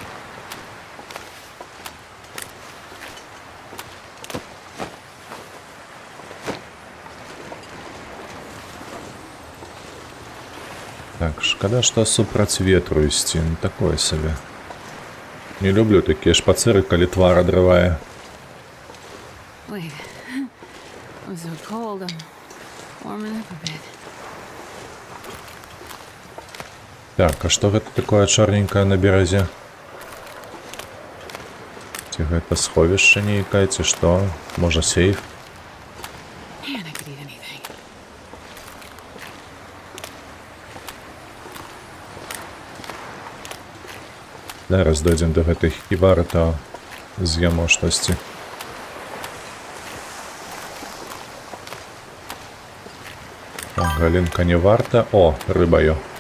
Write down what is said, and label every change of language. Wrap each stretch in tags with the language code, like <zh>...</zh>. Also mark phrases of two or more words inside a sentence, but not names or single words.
<be>Так, шкада, што супраць ветру ісці, ну такое сабе. Не люблю такія шпацыры, калі твар адрывае.</be> <en>Wait. I'm so cold. I'm warming up a bit.</en> <be>Так, а што гэта такое чорненькае на беразе? Ці гэта сховішча нейкае, ці што? Можа, сейф?</be> <en>Man, I could eat anything.</en> <be>Зараз дойдзем да гэтай хібары, то з'емо штосьці. Так, галінка не варта. О, рыбаю.</be>